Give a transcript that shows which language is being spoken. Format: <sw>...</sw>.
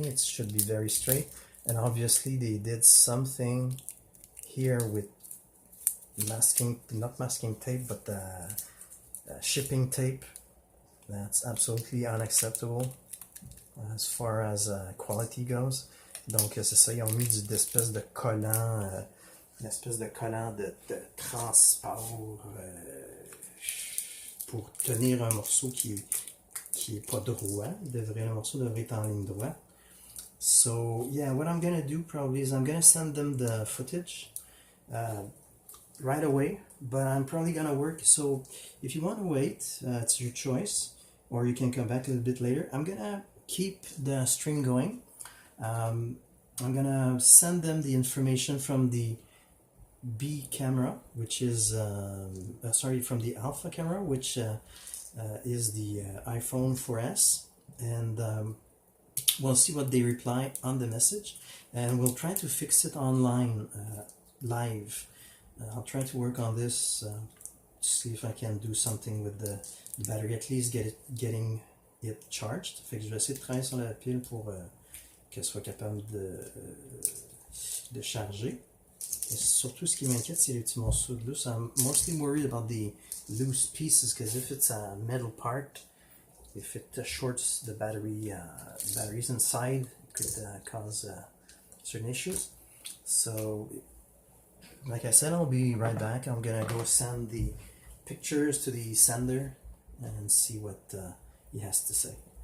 <en>It should be very straight, and obviously they did something here with not masking tape, but shipping tape. That's absolutely unacceptable as far as quality goes.</en> <fr>Donc c'est ça, ils ont mis d'espèces de collants, une espèce de collant de transport pour tenir un morceau qui est pas droit. Le morceau devrait être en ligne droite.</fr> <en>So yeah, what I'm gonna do probably is I'm gonna send them the footage right away, but I'm probably gonna work. So if you want to wait, it's your choice, or you can come back a little bit later. I'm gonna keep the stream going. I'm gonna send them the information from the B camera, which is from the Alpha camera, which is the iPhone 4S, and we'll see what they reply on the message, and we'll try to fix it online live. I'll try to work on this, see if I can do something with the battery, at least getting it charged.</en> <fr>Fait que je vais essayer de travailler sur la pile pour qu'elle soit capable de charger. Et surtout, ce qui m'inquiète, c'est les petits morceaux de loose.</fr> <en>I'm mostly worried about the loose pieces, because if it's a metal part, if it shorts the batteries inside, it could cause certain issues. So, like I said, I'll be right back. I'm gonna go send the pictures to the sender and see what he has to say.</en>